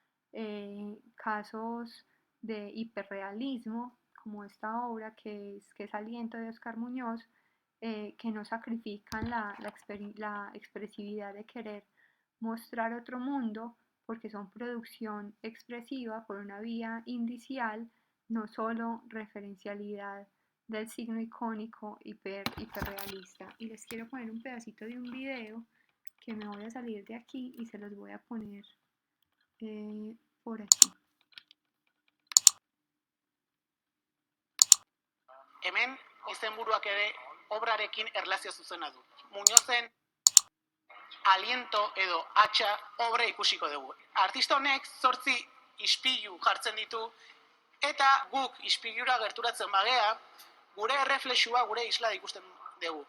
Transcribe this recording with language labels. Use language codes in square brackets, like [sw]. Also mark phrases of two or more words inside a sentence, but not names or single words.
[es] casos de hiperrealismo, como esta obra que es Aliento de Oscar Muñoz, que no sacrifican la expresividad de querer mostrar otro mundo, porque son producción expresiva por una vía indicial, no solo referencialidad del signo icónico hiperrealista. Y les quiero poner un pedacito de un video que me voy a salir de aquí y se los voy a poner por aquí. [eu] Hemen, izenburuak ere obrarekin erlazio zuzena du. Muñozen aliento edo hatxa obra ikusiko dugu. Artista honek 8 ispilu jartzen ditu, eta guk ispilura gerturatzen bagea, gure erreflexua gure isla ikusten dugu.